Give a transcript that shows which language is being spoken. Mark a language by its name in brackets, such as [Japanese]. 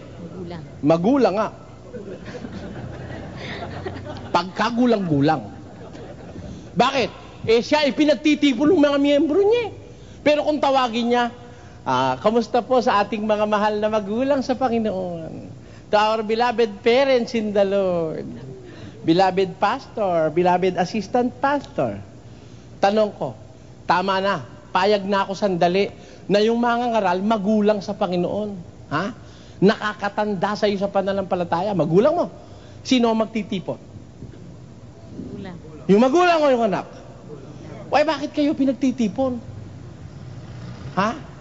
[Filipino] Magulang. Magulang nga. Pagkagulang-gulang. Bakit? Eh siya ay pinagtitipon ng mga miyembro niya. Pero kung tawagin niya, kamusta po sa ating mga mahal na magulang sa Panginoon? [English] To our beloved parents in the Lord. Beloved pastor, beloved assistant pastor. [Filipino] Tanong ko, tama na, payag na ako sandali na yung mga ngaral magulang sa Panginoon. Ha? Nakakatanda sa iyo sa pananampalataya. Magulang mo. Sino ang magtitipon? Magulang. Yung magulang o yung anak? [English] Why, [Filipino] bakit kayo pinagtitipon? Ha?